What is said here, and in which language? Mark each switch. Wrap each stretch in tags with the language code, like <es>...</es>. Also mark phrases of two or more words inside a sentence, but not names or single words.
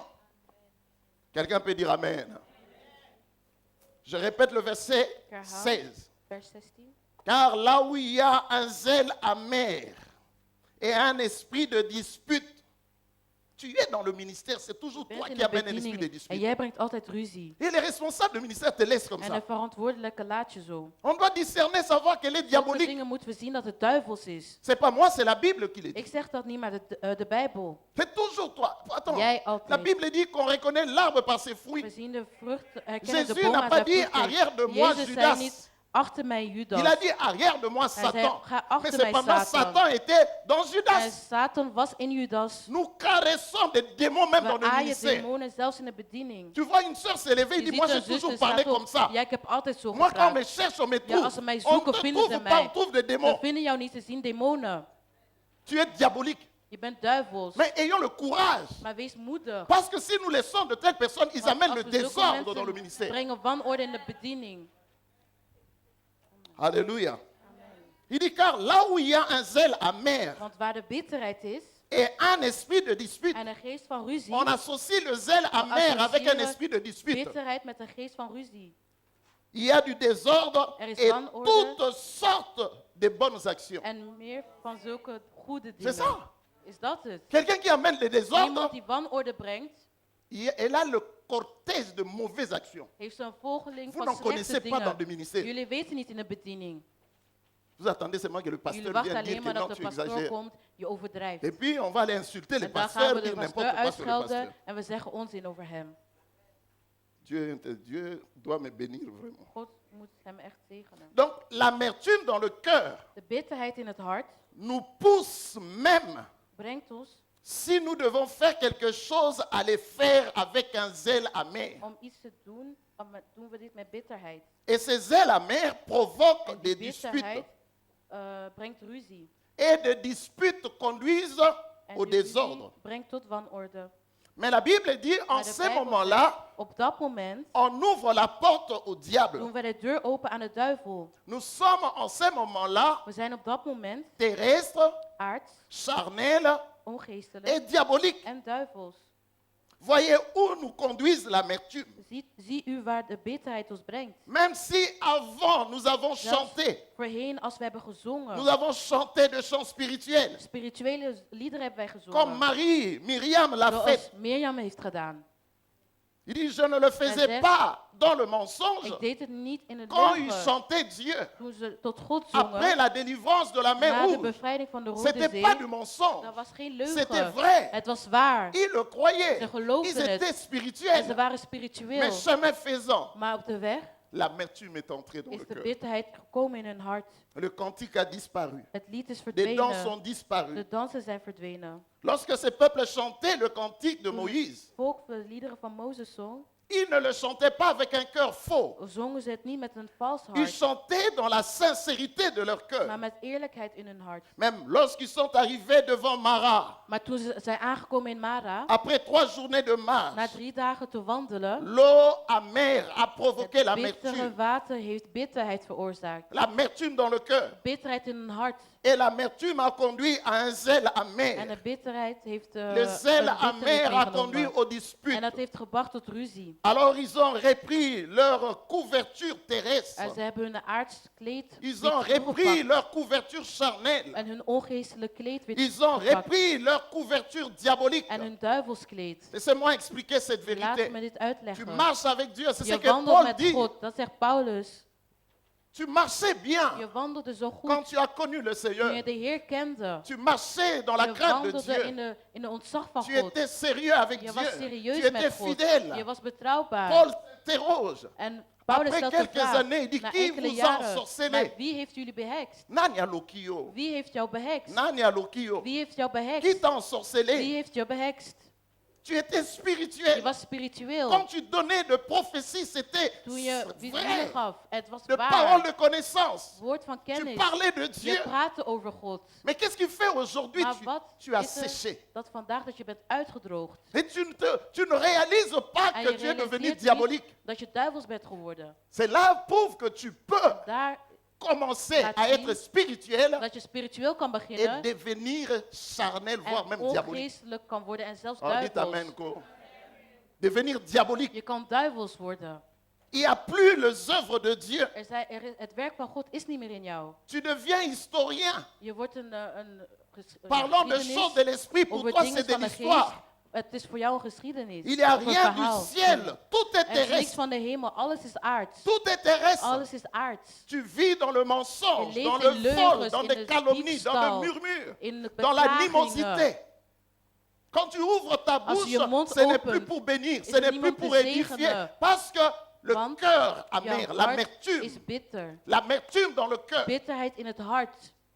<fr>Quelqu'un peut dire Amen. Je répète le verset 16. Vers 16. Car là où il y a un zèle amer et un esprit de dispute, Tu es dans le ministère, c'est toujours</fr> <nl>Je</nl> <fr>toi</fr> <nl>bent in</nl> <fr>qui de amènes un esprit de</fr> <nl>bediening en</nl> <fr>dispute.</fr> <nl>jij brengt altijd ruzie.</nl> <fr>Et les responsables du ministère te laissent comme</fr> <nl>En</nl> <fr>ça.</fr> <nl>de verantwoordelijke laat je zo.</nl> <fr>On doit discerner, savoir qu'elle est</fr> <nl>Sommige</nl> <fr>diabolique.</fr> <nl>dingen moeten we zien dat het duivels is.</nl> <fr>C'est pas moi, c'est la Bible qui le dit.</fr> <nl>Ik zeg dat niet, maar de Bijbel.</nl> <fr>C'est toujours toi. Attends,</fr> <nl>Jij</nl> <fr>la</fr> <nl>altijd.</nl> <fr>Bible dit qu'on reconnaît l'arbre par ses</fr> <nl>We</nl> <fr>fruits.</fr> <nl>zien de vrucht, herkennen de</nl> <fr>Jésus</fr> <nl>boom</nl> <fr>n'a</fr> <nl>aan</nl> <fr>pas</fr> <nl>zijn</nl> <fr>dit</fr> <nl>vruchten.</nl> <fr>arrière de moi,</fr> <nl>Jezus</nl> <fr>Judas.</fr> <nl>zei niet achter mij Judas.</nl> <fr>Il a dit arrière de moi,</fr> <nl>Hij zei,</nl> <fr>Satan.</fr> <nl>ga</nl> <fr>Mais</fr> <nl>achter mij</nl> <fr>cependant,</fr> <nl>Satan.</nl> <fr>Satan était dans</fr> <nl>En</nl> <fr>Judas.</fr> <nl>Satan was in Judas.</nl> <fr>Nous caressons des démons même dans</fr> <nl>We</nl> <fr>le</fr> <nl>aaien</nl> <fr>ministère.</fr> <nl>demonen zelfs in de bediening.</nl> <fr>Tu vois une soeur s'élever et</fr> <nl>Je</nl> <fr>dit,</fr> <nl>ziet</nl> <fr>moi j'ai</fr> <nl>een</nl> <fr>toujours</fr> <nl>zuster</nl> <fr>parlé</fr> <nl>staat</nl> <fr>comme</fr> <nl>op.</nl> <fr>ça.</fr> <nl>Ja, ik heb altijd zo</nl> <fr>Moi quand on me</fr> <nl>gevraagd.</nl> <fr>cherche, on me</fr> <nl>Ja,</nl> <fr>trouve.</fr> <nl>als ze mij</nl> <fr>On</fr> <nl>zoeken,</nl> <fr>te</fr> <nl>vinden ze</nl> <fr>trouve pas,</fr> <nl>mij.</nl> <fr>on trouve des</fr> <nl>Ze</nl> <fr>démons.</fr> <nl>vinden jou niet, ze zien demonen.</nl> <fr>Tu es diabolique.</fr> <nl>Je bent duivels.</nl> <fr>Mais ayons le courage.</fr> <nl>Maar wees moedig.</nl> <fr>Parce que si nous laissons de telles personnes, ils</fr> <nl>Want</nl> <fr>amènent</fr> <nl>als</nl> <fr>le</fr> <nl>we zulke</nl> <fr>désordre dans le</fr> <nl>mensen</nl> <fr>ministère.</fr> <nl>brengen wanorde in de bediening.</nl> <fr>Alléluia. Il dit car là où il y a un zèle amer</fr> <nl>Want waar de bitterheid is</nl> <fr>et un esprit de dispute,</fr> <nl>en een geest van ruzie,</nl> <fr>on associe le zèle amer avec un esprit de dispute.</fr> <nl>bitterheid met een geest van ruzie.</nl> <fr>Il y a du désordre</fr> <nl>Er is</nl> <fr>et</fr> <nl>wanorde.</nl> <fr>toutes sortes de bonnes actions.</fr> <nl>En meer van zulke goede</nl> <fr>C'est</fr> <nl>dingen.</nl> <fr>ça.</fr> <nl>Is dat het?</nl> <fr>Quelqu'un qui amène le désordre,</fr> <nl>Iemand die wanorde brengt,</nl> <fr>elle a le cortège de mauvaises actions.</fr> <nl>heeft zo'n volgeling</nl> <fr>Vous</fr> <nl>van</nl> <fr>n'en connaissez</fr> <nl>slechte</nl> <fr>pas dans le</fr> <nl>dingen.</nl> <fr>ministère.</fr> <nl>Jullie weten niet in de bediening.</nl> <fr>Vous attendez seulement que le</fr> <nl>Jullie</nl> <fr>pasteur</fr> <nl>wachten</nl> <fr>vienne dire</fr> <nl>alleen</nl> <fr>que</fr> <nl>maar</nl> <fr>non,</fr> <nl>dat</nl> <fr>tu</fr> <nl>de pastoor</nl> <fr>exagères.</fr> <nl>komt, je overdrijft.</nl> <fr>Et puis on va aller insulter le</fr> <nl>En dan gaan</nl> <fr>pasteur,</fr> <nl>we</nl> <fr>dire</fr> <nl>de</nl> <fr>n'importe</fr> <nl>pasteur</nl> <fr>quoi sur le pasteur.</fr> <nl>uitschelden en we zeggen onzin over hem.</nl> <fr>Dieu doit me bénir vraiment.</fr> <nl>God moet hem echt zegenen.</nl> <fr>Donc l'amertume dans le cœur</fr> <nl>De bitterheid in het hart</nl> <fr>nous pousse même,</fr> <nl>brengt ons</nl> <fr>si nous devons faire quelque chose, à les faire avec un zèle amer.</fr> <nl>om iets te doen, doen we dit met bitterheid.</nl> <fr>Et ces zèles amers provoquent</fr> <nl>En die</nl> <fr>des disputes.</fr> <nl>bitterheid brengt ruzie.</nl> <fr>Et des disputes conduisent</fr> <nl>En</nl> <fr>au</fr> <nl>die</nl> <fr>désordre.</fr> <nl>ruzie brengt tot wanorde.</nl> <fr>Mais la Bible dit, en</fr> <nl>Maar de</nl> <fr>ce</fr> <nl>Bijbel</nl> <fr>moment-là,</fr> <nl>zegt, op dat moment</nl> <fr>on ouvre la porte au diable.</fr> <nl>doen we de deur open aan de duivel.</nl> <fr>Nous sommes en ce moment-là</fr> <nl>We zijn op dat moment</nl> <fr>terrestres,</fr> <nl>aards,</nl> <fr>charnels</fr> <nl>ongeestelijk</nl> <fr>et diaboliques.</fr> <nl>en duivels.</nl> <fr>Voyez où nous conduise l'amertume.</fr> <nl>Zie u waar de bitterheid ons brengt.</nl> <fr>Même si avant nous avons chanté,</fr> <nl>Voorheen, als we hebben gezongen,</nl> <fr>nous avons chanté de chants spirituels,</fr> <nl>spirituele liederen hebben wij</nl> <fr>comme</fr> <nl>gezongen.</nl> <fr>Miriam l'a fait.</fr> <nl>Zoals Mirjam heeft gedaan.</nl> <fr>Il dit, je ne le faisais</fr> <nl>zegt,</nl> <fr>pas dans le mensonge</fr> <nl>Ik deed het niet in het</nl> <fr>quand il</fr> <nl>leugen.</nl> <fr>chantait Dieu.</fr> <nl>Toen ze tot God</nl> <fr>Après</fr> <nl>zongen,</nl> <fr>la délivrance de la mer</fr> <nl>na de</nl> <fr>rouge,</fr> <nl>bevrijding van de Rode</nl> <fr>c'était pas du</fr> <nl>Zee,</nl> <fr>mensonge,</fr> <nl>dat was geen</nl> <fr>c'était</fr> <nl>leugen.</nl> <fr>vrai.</fr> <nl>Het was waar.</nl> <fr>Ils le croyaient.</fr> <nl>Ze geloofden</nl> <fr>Ils étaient</fr> <nl>het. En ze</nl> <fr>spirituels.</fr> <nl>waren spiritueel.</nl> <fr>Mais chemin faisant,</fr> <nl>Maar op de weg</nl> <fr>l'amertume est entrée dans</fr> <nl>is</nl> <fr>le</fr> <nl>de</nl> <fr>cœur.</fr> <nl>bitterheid gekomen in hun hart.</nl> <fr>Le cantique a disparu.</fr> <nl>Het lied is</nl> <fr>Les dents</fr> <nl>verdwenen.</nl> <fr>sont disparues.</fr> <nl>De dansen zijn verdwenen.</nl> <fr>Lorsque ce peuple chantait le cantique de</fr> <nl>Toen</nl> <fr>Moïse,</fr> <nl>het volk de liederen van Mozes zong,</nl> <fr>ils ne le chantaient pas avec un cœur faux.</fr> <nl>zongen ze het niet met een vals</nl> <fr>Ils</fr> <nl>hart,</nl> <fr>chantaient dans la sincérité de leur cœur.</fr> <nl>maar met eerlijkheid in hun hart.</nl> <fr>Même lorsqu'ils sont arrivés devant Mara,</fr> <nl>Maar toen ze zijn aangekomen in Mara,</nl> <fr>après 3 journées de</fr> <nl>na</nl> <fr>marche,</fr> <nl>3 dagen te wandelen,</nl> <fr>l'eau amère a provoqué</fr> <nl>het bittere</nl> <fr>l'amertume.</fr> <nl>water heeft bitterheid veroorzaakt.</nl> <fr>L'amertume dans le cœur.</fr> <nl>Bitterheid in hun hart.</nl> <fr>Et l'amertume a conduit à un zèle</fr> <nl>En</nl> <fr>amer.</fr> <nl>de bitterheid heeft</nl> <fr>Le zèle</fr> <nl>een bitterheid</nl> <fr>amer a conduit</fr> <nl>meegenomen.</nl> <fr>aux</fr> <nl>En</nl> <fr>disputes.</fr> <nl>dat heeft gebracht tot ruzie.</nl> <fr>Alors ils ont repris leur couverture terrestre.</fr> <nl>En ze hebben hun aards kleed</nl> <fr>Ils</fr> <nl>weer</nl> <fr>ont repris</fr> <nl>teruggepakt.</nl> <fr>leur couverture charnelle.</fr> <nl>En hun ongeestelijk kleed weer</nl> <fr>Ils ont</fr> <nl>teruggepakt.</nl> <fr>repris leur couverture diabolique.</fr> <nl>En hun duivelskleed.</nl> <fr>Laissez-moi expliquer cette</fr> <nl>Laat</nl> <fr>vérité.</fr> <nl>me dit</nl> <fr>Tu</fr> <nl>uitleggen.</nl> <fr>marches avec Dieu, c'est ce</fr> <nl>Je</nl> <fr>que</fr> <nl>wandelt</nl> <fr>Paul</fr> <nl>met</nl> <fr>dit.</fr> <nl>God. Dat zegt Paulus.</nl> <fr>Tu marchais bien</fr> <nl>Je wandelde zo</nl> <fr>quand</fr> <nl>goed</nl> <fr>tu as connu le</fr> <nl>toen je</nl> <fr>Seigneur.</fr> <nl>de Heer kende.</nl> <fr>Tu marchais dans la</fr> <nl>Je</nl> <fr>crainte de</fr> <nl>wandelde</nl> <fr>Dieu.</fr> <nl>in de ontzag van</nl> <fr>Tu</fr> <nl>God.</nl> <fr>étais sérieux avec</fr> <nl>Je</nl> <fr>Dieu.</fr> <nl>was</nl> <fr>Tu</fr> <nl>serieus</nl> <fr>étais</fr> <nl>met God. Je</nl> <fr>fidèle.</fr> <nl>was betrouwbaar.</nl> <fr>Paul s'interroge.</fr> <nl>En Paulus</nl> <fr>Après</fr> <nl>stelt de</nl> <fr>quelques</fr> <nl>vraag.</nl> <fr>années, il dit,</fr> <nl>Na</nl> <fr>qui</fr> <nl>enkele</nl> <fr>vous a</fr> <nl>jaren.</nl> <fr>ensorcelé?</fr> <nl>Maar wie heeft jullie behekst?</nl> <sw>Nani Alokio.</sw> <nl>Wie heeft jou behekst?</nl> <sw>Nani Alokio.</sw> <nl>Wie heeft jou</nl> <fr>Qui</fr> <nl>behekst?</nl> <fr>t'a</fr> <nl>Wie</nl> <fr>ensorcelé?</fr> <nl>heeft jou behekst?</nl> <fr>Tu étais</fr> <nl>Je</nl> <fr>spirituel.</fr> <nl>was spiritueel.</nl> <fr>Quand tu donnais de prophéties, c'était</fr> <nl>Toen je visioenen</nl> <fr>vrai.</fr> <nl>gaf. Het was</nl> <fr>De paroles de</fr> <nl>waar.</nl> <fr>connaissance.</fr> <nl>Woord van</nl> <fr>Tu</fr> <nl>kennis.</nl> <fr>parlais de Dieu.</fr> <nl>Je praatte over God.</nl> <fr>Mais qu'est-ce qui fait aujourd'hui?</fr> <nl>Maar wat</nl> <fr>Tu as</fr> <nl>is er</nl> <fr>séché.</fr> <nl>dat vandaag dat je bent uitgedroogd?</nl> <fr>Et tu ne réalises pas</fr> <nl>En</nl> <fr>que</fr> <nl>je</nl> <fr>tu es devenu</fr> <nl>realiseert</nl> <fr>diabolique.</fr> <nl>niet dat je duivels bent geworden.</nl> <fr>C'est là prouve que tu peux</fr> <nl>Daar</nl> <fr>commencer</fr> <nl>laat</nl> <fr>à</fr> <nl>zien</nl> <fr>être spirituel</fr> <nl>dat je spiritueel kan</nl> <fr>et</fr> <nl>beginnen</nl> <fr>devenir charnel, voire</fr> <nl>en</nl> <fr>même diabolique.</fr> <nl>ongeestelijk kan worden en zelfs</nl> <fr>Oh, dites</fr> <nl>duivels.</nl> <fr>amen, quoi. Devenir diabolique.</fr> <nl>Je kan duivels worden.</nl> <fr>Il n'y a plus les œuvres de Dieu.</fr> <nl>Het werk van God is niet meer in jou.</nl> <fr>Tu deviens historien.</fr> <nl>Je wordt een</nl> <fr>Parlant de</fr> <nl>geschiedenis</nl> <fr>choses de l'esprit, pour</fr> <nl>over</nl> <fr>toi</fr> <nl>dingen</nl> <fr>c'est de</fr> <nl>van de geest.</nl> <fr>l'histoire.</fr> <nl>Het is voor jou een geschiedenis.</nl> <fr>Il n'y a</fr> <nl>of een</nl> <fr>rien du</fr> <nl>verhaal.</nl> <fr>ciel. Tout est</fr> <nl>Er is niks</nl> <fr>terrestre.</fr> <nl>van de hemel. Alles is aards.</nl> <fr>Tout est terrestre.</fr> <nl>Alles is aards.</nl> <fr>Tu vis dans le mensonge,</fr> <nl>Je</nl> <fr>dans</fr> <nl>leeft</nl> <fr>le</fr> <nl>in</nl> <fr>vol,</fr> <nl>leugens,</nl> <fr>dans</fr> <nl>in</nl> <fr>des</fr> <nl>de</nl> <fr>calomnies, dans</fr> <nl>diefstal,</nl> <fr>des murmures,</fr> <nl>in de</nl> <fr>dans la</fr> <nl>beklagingen.</nl> <fr>animosité. Quand tu ouvres ta</fr> <nl>Als</nl> <fr>bouche,</fr> <nl>je je mond</nl> <fr>ce n'est</fr> <nl>opent,</nl> <fr>plus pour bénir,</fr> <nl>is</nl> <fr>ce</fr> <nl>er</nl> <fr>n'est plus</fr> <nl>niemand</nl> <fr>pour</fr> <nl>te</nl> <fr>édifier.</fr> <nl>zegenen.</nl> <fr>Parce que le</fr> <nl>Want</nl> <fr>cœur amer,</fr> <nl>jouw hart</nl> <fr>l'amertume,</fr> <nl>is bitter.</nl> <fr>l'amertume dans le cœur.</fr> <nl>Bitterheid in het hart.</nl>